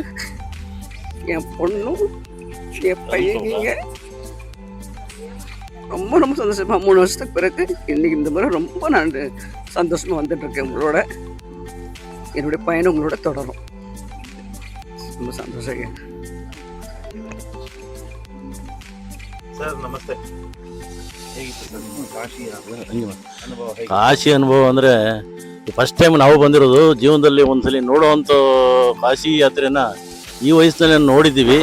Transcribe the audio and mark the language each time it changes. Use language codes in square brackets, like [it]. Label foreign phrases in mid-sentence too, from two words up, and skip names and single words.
[ta] என் பொண்ணும் என் பையங்க ரொம்ப ரொம்ப சந்தோஷமாக 3 வருஷத்துக்கு பிறகு இன்னைக்கு இந்த முறை ரொம்ப நான் சந்தோஷமாக வந்துட்டுருக்கேன். உங்களோட என்னுடைய பயணம் உங்களோட தொடரும். ரொம்ப சந்தோஷங்க. [kn] ಸರ್ ನಮಸ್ತೆ. ಹೇಗಿತ್ತು ಸರ್ ನಿಮ್ಮ ಕಾಶಿ ಅನುಭವ? ಹೇಗೆ? ಕಾಶಿ ಅನುಭವ ಅಂದರೆ [en] first time [kn] ನಾವು ಬಂದಿರೋದು. ಜೀವನದಲ್ಲಿ ಒಂದ್ಸಲಿ ನೋಡುವಂಥ ಕಾಶಿ ಯಾತ್ರೆನ ಈ ವಯಸ್ಸಿನಲ್ಲಿ ನೋಡಿದ್ದೀವಿ.